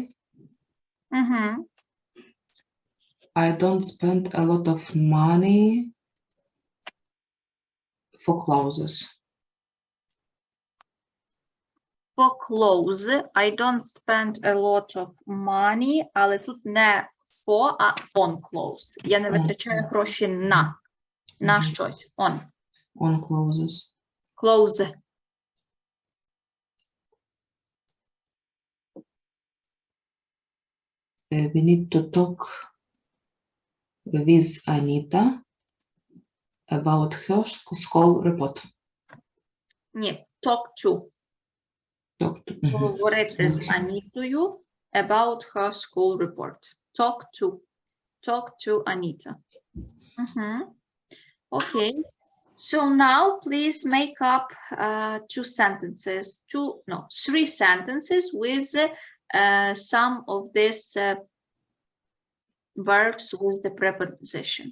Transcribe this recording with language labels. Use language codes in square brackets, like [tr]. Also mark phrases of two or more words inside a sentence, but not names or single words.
[en] Мгм. I don't spend a lot of money for clothes. For clothes, I don't spend a lot of money, [uk] але тут не for, а [en] on clothes. [uk] Я не витрачаю гроші на щось. [en] On. On clothes. Clothes. We need to talk with Anita about her school report. [uk] Ні, [en] talk to. Talk to. [uk] Говорити з Анітою [en] about her school report. Talk to. Talk to Anita. Okay. So now please make up 2 sentences, 3 sentences with some of these verbs with the preposition.